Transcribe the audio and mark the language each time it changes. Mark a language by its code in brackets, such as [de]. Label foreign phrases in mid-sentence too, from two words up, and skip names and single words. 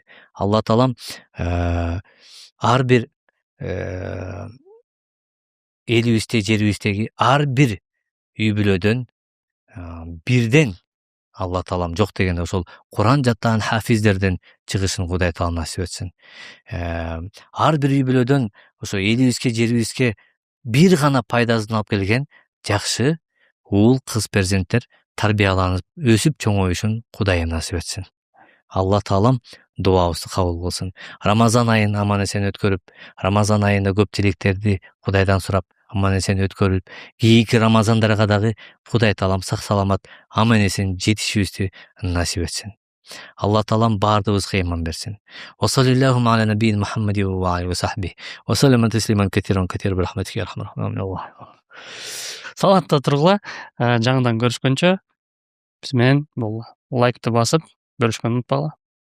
[ky] Алла Таалам ар бир элибизде, жерибиздеги ар бир үй бүлөдөн бирден Алла таалам жок дегенде ошол Куран жаттаган хафиздерден чыгышын Кудай таала насип этсин. Ар бир үй бүлөдөн ошо элибизге, жерибизге бир гана пайдасын алып келген жакшы уул кыз перзенттер тарбияланып, өсүп чоңоюшун Кудайым насип этсин. Алла таалам дуабызды кабыл кылсын. Рамазан айын аман эсен өткөрүп, Рамазан айында көп тилектерди Кудайдан сурап, аман эсен өткөрүп, кийинки Рамазандарга дагы Кудай таалам сак саламат аман эсен жетишибизди насип этсин. Алла таалам баардыгыбызга ыйман берсин. [ar] وصلى الله على نبي محمد وعليه وصحبه. وسلم تسليما كثيرا برحمتك أرحم. [ky] Саламатта тургула. Жаңыдан көрүшкөнчө биз менен бул лайкты басып, бөлүшкөнү унутпагыла.